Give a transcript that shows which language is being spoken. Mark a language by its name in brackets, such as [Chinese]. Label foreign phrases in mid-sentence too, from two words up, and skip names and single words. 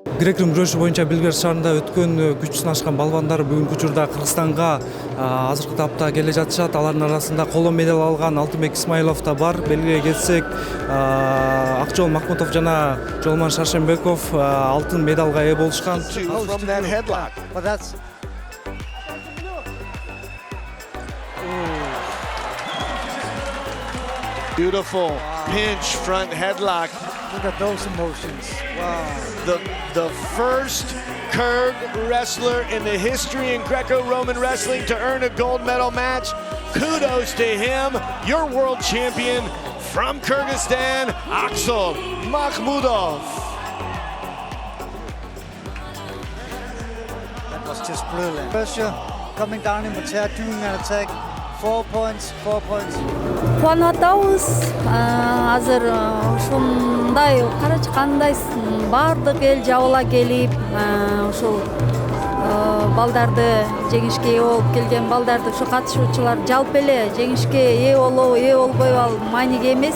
[Kyrgyz] Грек-рим күрөшү боюнча Белград шаарында өткөн күч сынашкан балбандар бүгүнкү учурда Кыргызстанга азыркы тапта келе жатышат. Алардын арасында коло медаль алган Алтынбек Исмаилов да бар. Белгиге келсек, Акжол Махмутов жана Жолман Шаршембеков алтын медалга ээ болушкан. [English] Beautiful pinch front headlock. Look at those emotions. Wow. The first Kyrgyz wrestler in the history in Greco-Roman wrestling to earn a gold medal match. Kudos to him, your world champion from Kyrgyzstan, Aksel Makhmudov. That was just brilliant. Pressure coming down in Batea, doing an attack. 4 points. [Kyrgyz] Кубанып атабыз. Азыр ушундай карачкандай баардык эл жабыла келип, ушул балдарды жеңишке ээ болуп келген балдарды, ушу катышуучулар жалпы эле жеңишке ээ болобу, ээ болбойбу ал мааниге эмес.